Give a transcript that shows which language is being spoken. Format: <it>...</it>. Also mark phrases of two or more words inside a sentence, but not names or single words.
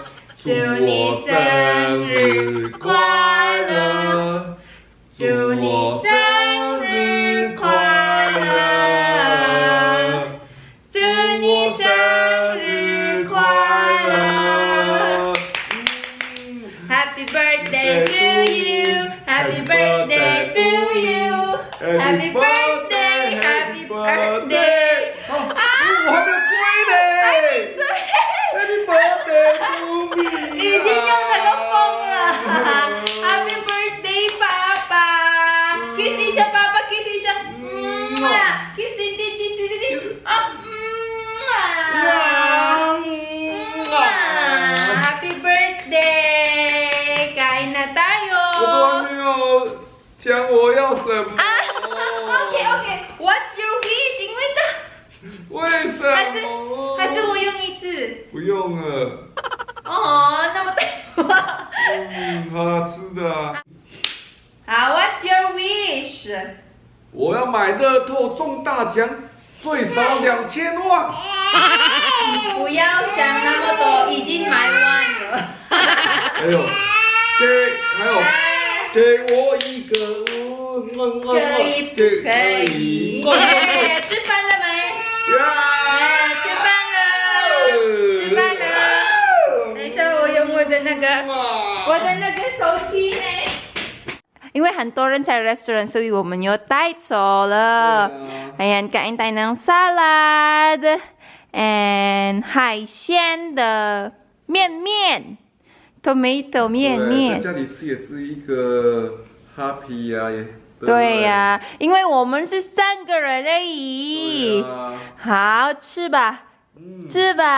<zh>祝你生日快乐！祝你生日快乐！祝你生日快乐 ！</zh> <en>Happy birthday to you! Happy birthday to you! Happy birthday! Happy birthday!</en> <zh>我还没有追嘞 ！</zh> <en>Happy birthday to me！</en> <zh>已经用那个疯了 ！</zh> <en>Happy birthday,</en> <zh>爸爸 ！kiss 一下爸爸 ，kiss 一下，kiss 弟弟，</zh> <en>Happy birthday！</en> <tl>kain na tayo！</tl> <zh>我都还没有讲我要什么。</zh> <en>OK，What's your wish？ 因为</en> <zh>为什么？还是我用1次？不用了。哦，那么多。好啦，吃的啊。</zh> <en>好 ，What's your wish？</en> <zh>我要买乐透中大奖，最少2000万。不要想那么多，已经买完了。还有，给我一个，可以不可以？吃饭了没？吃饭了。等一下，我用我的那个手机呢。因为很多人在 restaurant， 所以我们又带走了。</zh> <tl>Ayan, kain tayo ng salad and</tl> <zh>海鲜的面面 ，tomato 面面。在家里吃也是一个 happy 呀，也。对呀，因为我们是3个人而已。好，吃吧，吃</zh>